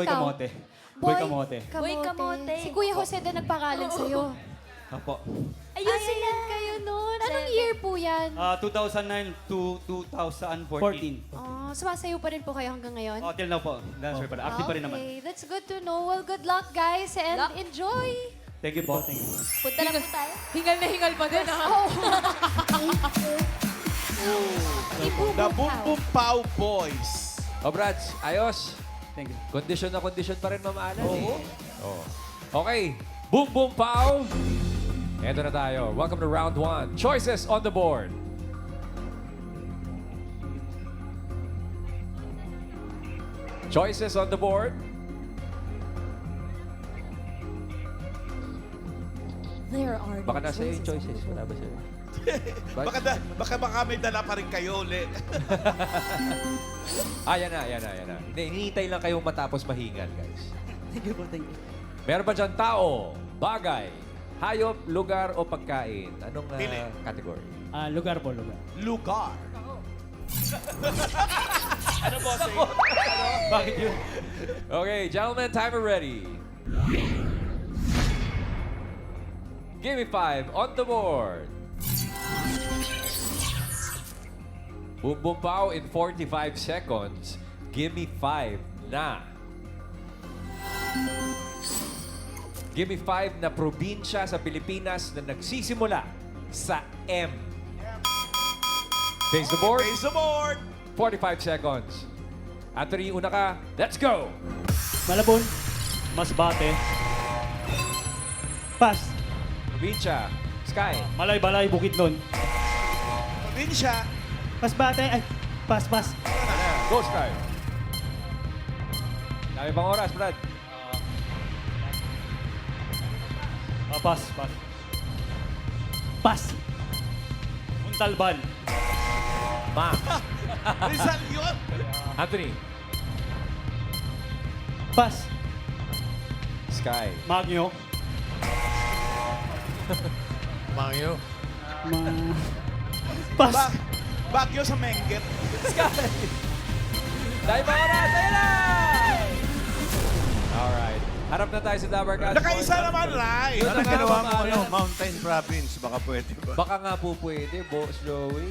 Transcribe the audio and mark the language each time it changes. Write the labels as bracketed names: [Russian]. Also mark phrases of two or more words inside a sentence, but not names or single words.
[Filipino] Ikaw? Kamote. Boy Kamote. Boy Kamote. Si Kuya Jose din nagpangalan sa'yo. Opo. Ayun Ay, sila. ayan kayo nun. Anong Seven. year po yan? 2009 to 2014. Oh, sumasayo pa rin po kayo hanggang ngayon? [English] Till now [Filipino] po. Dancer pa rin. Active pa rin naman. [English] Okay, that's good to know. Well, good luck, guys, and Luck. enjoy. Thank you po. Thank you. [Filipino] Punta na po tayo. Hingal na hingal pa din, ha? The Boom Boom Pow Boys. O, Brads, ayos. [English] Thank you. [Filipino] Condition na condition pa rin, mamalan eh. Oo. Okay. Boom, boom, pow. Eto na tayo. [English] Welcome to round 1. Choices on the board. Choices on the board. There are [Filipino] Baka nasa yung choices. Wala ba sa'yo? Baka may dala pa rin kayo ulit. Yan na, yan na, yan na. Hindi, hinihintay lang kayong matapos mahingal, guys. Thank you po. Thank you. Meron ba dyan tao, bagay, hayop, lugar o pagkain? Anong Pili. category? Lugar po, lugar. Lugar. Bakit yun? [English] Okay, gentlemen, timer ready. Give me 5 on the board. Boom Boom Pow in 45 seconds. Give me 5 [Filipino] na. [English] Give me 5 [Filipino] na probinsya sa Pilipinas na nagsisimula sa M. [English] Face the board. Face the board. 45 seconds. Anthony, [Filipino] una ka. [English] Let's go! [Filipino] Malabon. Masbate. Pass. Probinsya. Sky. Malay, balay, Bukidnon. Probinsya. Masbate. Ay, pass. Go, Sky. Dami pang oras, Brad. Pass. Pass. Muntalban. Ma. Rizal yun. Anthony. Pass. Sky. Magyo. Mangyo. Pass. Baguio sa Menget. Dahil pang oras, ayun na! Alright. Harap na tayo sa Dabarkads. Nakaisa naman, Rai. Ano ginawa mo? Ano? Mountain Province. Baka pwede ba? Baka nga po pwede, Boss Joey.